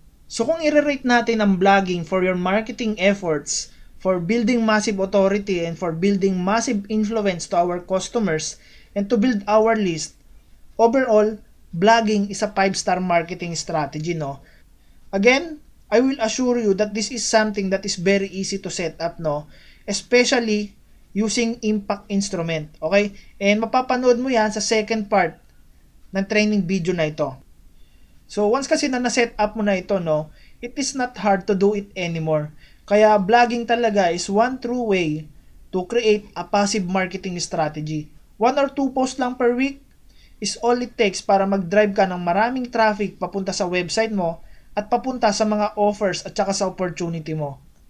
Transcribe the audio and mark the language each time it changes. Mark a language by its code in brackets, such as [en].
[tl] So kung i-rate natin ang [en] blogging for your marketing efforts, for building massive authority and for building massive influence to our customers and to build our list, overall, blogging is a 5-star marketing strategy, no? Again, I will assure you that this is something that is very easy to set up, no? Especially using impact instrument, okay? [tl] And mapapanood mo yan sa second part ng training video na ito. So, once kasi na na-set up mo na ito, no? [en] It is not hard to do it anymore. [tl] Kaya [en] blogging talaga is one true way to create a passive marketing strategy. 1 or 2 posts lang per week is all it takes [tl] para mag-drive ka ng maraming traffic papunta sa website mo at papunta sa mga offers at saka sa opportunity mo.